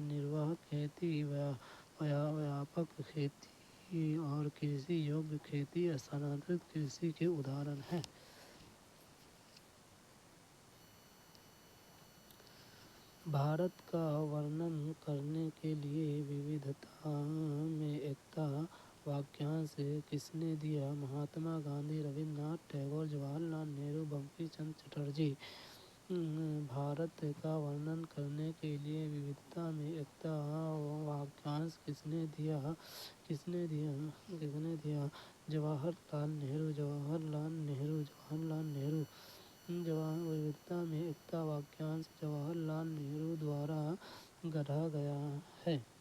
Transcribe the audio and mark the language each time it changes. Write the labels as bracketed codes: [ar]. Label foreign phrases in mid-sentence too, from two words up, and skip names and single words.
[hi] निर्वाह खेती, व्यापक खेती और कृषि योग्य खेती स्थानांतरित कृषि के उदाहरण हैं. भारत का वर्णन करने के लिए विविधता में एकता वाक्यांश किस ने दिया? مہاتما گاندھی، رابندر ناتھ ٹیگور، جواہر لال نہرو، بنکم چندر چٹرجی۔ भारत का वर्णन करने के लिए विविधता में एकता वाक्यांश किस ने दिया? جواہر لال نہرو۔ विविधता में एकता वाक्यांश जवाहर लाल नेहरू द्वारा गढ़ा गया है.